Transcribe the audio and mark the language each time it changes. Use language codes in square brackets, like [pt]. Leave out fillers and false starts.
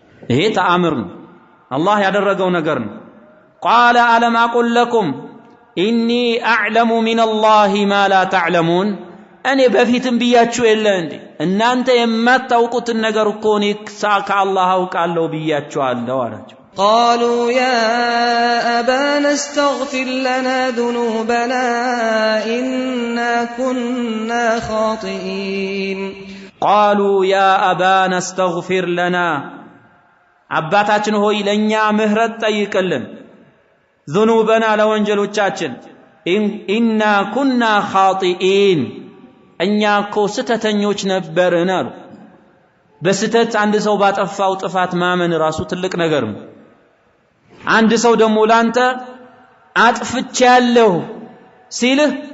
[am] ይሄ ተአምር ነው الله ያደረገው ነገር ነው [ar] قال ألم أقل لكم إني أعلم من الله ما لا تعلمون [am] እኔ በፊትም ብያችሁ የለ እንዴ እናንተ የማታውቁትን ነገር እኮ እኔ ከአላህ አውቃለሁ ብያችኋለሁ አላቸው [ar] قالوا يا أبانا استغفر لنا ذنوبنا إنا كنا خاطئين قالوا يا أبانا استغفر لنا [am] አባታችን ሆይ ለኛ ምህረት ጠይቅልን ذنوبنا ለወንጀሎቻችን [ar] ኢና ኩና ኻጢኢን [am] እኛ እኮ ስተተኞች ነበርን አሉ በስተት አንድ ሰው ባጠፋው ጥፋት ማመን ራሱ ትልቅ ነገር ነው አንድ ሰው ደግሞ ላንተ አጥፍቻለሁ ሲልህ